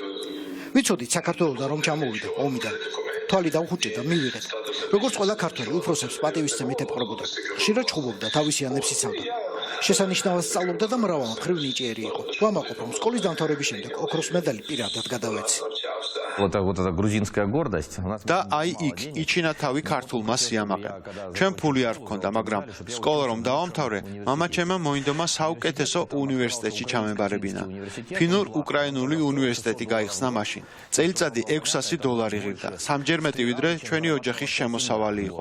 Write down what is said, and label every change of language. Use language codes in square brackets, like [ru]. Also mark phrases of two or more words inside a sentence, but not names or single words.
[ka] ვიცოდით საქართველოსდან რომ ჩამოვიდა ომიდან. თვალი დაუხუჭედა, მივიღეთ. როგორც ყველა ქართველი, უფროსებს პატივისცემით ეპყრობოდა. ხშირად ჩხუბობდა, თავისიანებს იცავდა. შესანიშნავად სწავლობდა და მრავალმხრივ ნიჭიერი იყო. ვამაყობ, რომ სკოლის დამთავრების შემდეგ ოქროს медаლი პირადად გადავეცი. [ru] Вот эта грузинская гордость. [ka] და აი იქ იჩინა თავი ქართულმა სიამაყემ. ჩვენ ფული არ გქონდა, მაგრამ სკოლა რომ დავამთავრე, მამა ჩემმა მოინდომა საუკეთესო უნივერსიტეტში ჩამებარებინა. ფინურ უკრაინული უნივერსიტეტი გაიხსნა მაშინ. წელიწადი $600 ღირდა, სამჯერ მეტი ვიდრე ჩვენი ოჯახის შემოსავალი იყო.